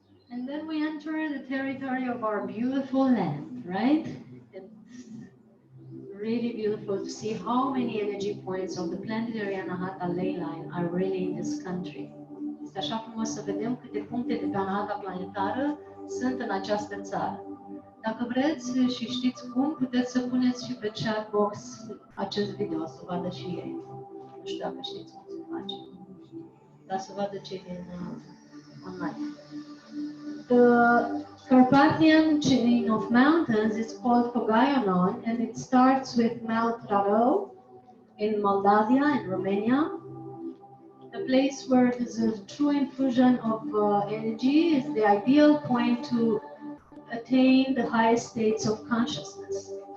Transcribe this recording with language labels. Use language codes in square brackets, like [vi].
[en] And then we enter the territory of our beautiful land, right? It's really beautiful to see how many energy points of the Planetary Anahata ley line are really in this country. [ro] Este așa frumos să vedem câte puncte de pe Anahata planetară sunt în această țară. Dacă vreți și știți cum, puteți să puneți și pe chat box acest video, să vadă și ei. Nu știu dacă știți cum se face, dar să vadă cei din online. [en] The Carpathian chain of mountains is called Pogayanon, and it starts with Mount Raro in Moldavia and Romania. The place where there's a true infusion of energy is the ideal point to attain the highest states of consciousness.